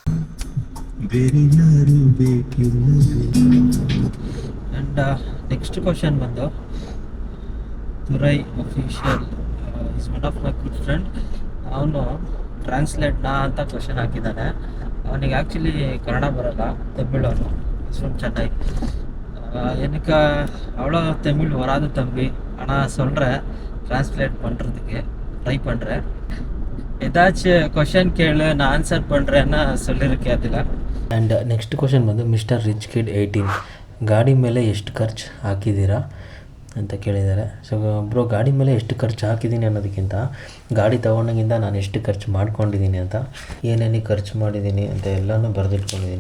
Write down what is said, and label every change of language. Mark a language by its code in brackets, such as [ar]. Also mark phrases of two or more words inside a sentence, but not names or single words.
[en] and next question ಬಂದು Thurai official is one of my good friend. [kn] ಅವನು ಟ್ರಾನ್ಸ್ಲೇಟ್ನಾ ಅಂತ ಕ್ವಶನ್ ಹಾಕಿದ್ದಾನೆ. ಅವನಿಗೆ ಆ್ಯಕ್ಚುಲಿ ಕನ್ನಡ ಬರೋಲ್ಲ, ತಮಿಳು. ಅವನು ಇಸ್ವನ್ ಚೆನ್ನೈ. [ta] எனக்கு அவ்வளோ தமிழ் வராது தம்பி, ஆனால் சொல்கிறேன், ட்ரான்ஸ்லேட் பண்ணுறதுக்கு ட்ரை பண்ணுறேன். ஏதாச்சும் ಕ್ವಶನ್ [kn] ಕೇಳು, ನಾನು [ta] ಆನ್ಸರ್ பண்ணுறேன்னா சொல்லியிருக்கேன் அதில். [en] and next question [kn] ಬಂದು ಮಿಸ್ಟರ್ ರಿಚ್ ಕಿಡ್ 18 ಗಾಡಿ ಮೇಲೆ ಎಷ್ಟು ಖರ್ಚು ಹಾಕಿದ್ದೀರಾ ಅಂತ ಕೇಳಿದ್ದಾರೆ. [en] so bro, [kn] ಗಾಡಿ ಮೇಲೆ ಎಷ್ಟು ಖರ್ಚು ಹಾಕಿದ್ದೀನಿ ಅನ್ನೋದಕ್ಕಿಂತ ಗಾಡಿ ತೊಗೊಂಡಾಗಿಂದ ನಾನು ಎಷ್ಟು ಖರ್ಚು ಮಾಡ್ಕೊಂಡಿದ್ದೀನಿ ಅಂತ, ಏನೇನು ಖರ್ಚು ಮಾಡಿದ್ದೀನಿ ಅಂತ ಎಲ್ಲನೂ ಬರೆದಿಟ್ಕೊಂಡಿದ್ದೀನಿ.